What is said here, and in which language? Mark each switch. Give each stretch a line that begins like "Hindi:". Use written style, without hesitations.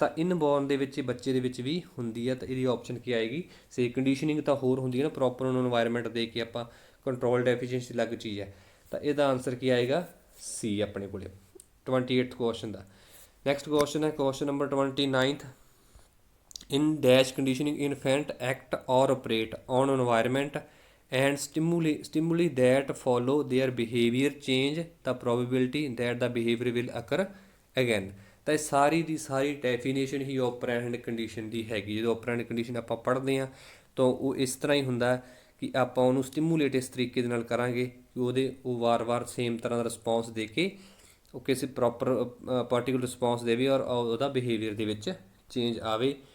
Punjabi: ਤਾਂ ਇਨਬੋਰਨ ਦੇ ਵਿੱਚ ਬੱਚੇ ਦੇ ਵਿੱਚ ਵੀ ਹੁੰਦੀ ਹੈ। ਤਾਂ ਇਹਦੀ ਆਪਸ਼ਨ ਕੀ ਆਏਗੀ? ਸੇ ਕੰਡੀਸ਼ਨਿੰਗ ਤਾਂ ਹੋਰ ਹੁੰਦੀ ਹੈ ਨਾ, ਪ੍ਰੋਪਰ ਉਹਨੂੰ ਇਨਵਾਇਰਮੈਂਟ ਦੇ ਕੇ ਆਪਾਂ ਕੰਟਰੋਲ ਡੈਫੀਸ਼ੀਐਂਸੀ ਅਲੱਗ ਚੀਜ਼ ਹੈ। ਤਾਂ ਇਹਦਾ ਆਨਸਰ ਕੀ ਆਏਗਾ? ਸੀ ਆਪਣੇ ਕੋਲੇ 28th ਕੁਐਸਚਨ ਦਾ। ਨੈਕਸਟ ਕੁਐਸਚਨ ਹੈ question number 29th।
English: In dash conditioning, infant act or operate on environment and stimuli that follow their behavior change the probability that the behavior will occur again।
Punjabi: ਤਾਂ ਇਹ ਸਾਰੀ ਦੀ ਸਾਰੀ definition ਹੀ ਓਪਰੈਂਡ condition ਦੀ ਹੈਗੀ। ਜਦੋਂ ਓਪਰੈਂਡ condition ਆਪਾਂ ਪੜ੍ਹਦੇ ਹਾਂ ਤਾਂ ਉਹ ਇਸ ਤਰ੍ਹਾਂ ਹੀ ਹੁੰਦਾ ਕਿ ਆਪਾਂ ਉਹਨੂੰ ਸਟਿਮੂਲੇਟ ਇਸ ਤਰੀਕੇ ਦੇ ਨਾਲ ਕਰਾਂਗੇ ਕਿ ਉਹ ਵਾਰ-ਵਾਰ ਸੇਮ ਤਰ੍ਹਾਂ ਦਾ ਰਿਸਪੌਂਸ ਦੇ ਕੇ ਉਹ ਕਿਸੇ ਪ੍ਰੋਪਰ ਪਾਰਟੀਕੂਲਰ ਰਿਸਪੌਂਸ ਦੇਵੇ ਔਰ ਉਹਦਾ ਬਿਹੇਵੀਅਰ ਦੇ ਵਿੱਚ ਚੇਂਜ ਆਵੇ।